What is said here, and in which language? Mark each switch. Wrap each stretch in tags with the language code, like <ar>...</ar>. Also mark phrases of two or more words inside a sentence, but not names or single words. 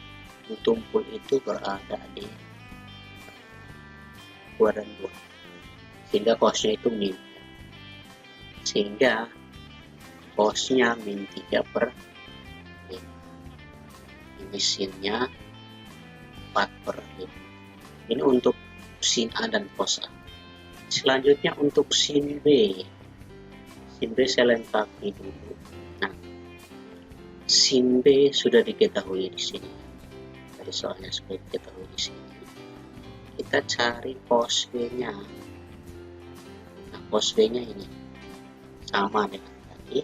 <id>Sudut tumpul itu berada di kuadran 2, sehingga cosnya itu min, sehingga cosnya min 3 per 5. Ini sinnya 4 per 5. Ini untuk sin A dan cos A. Selanjutnya untuk sin B. Sin B saya lengkapi dulu. Nah, sin B sudah diketahui di sini. Dari soalnya sudah diketahui di sini. Kita cari cos B-nya. Nah, cos B-nya ini sama dengan tadi.</id>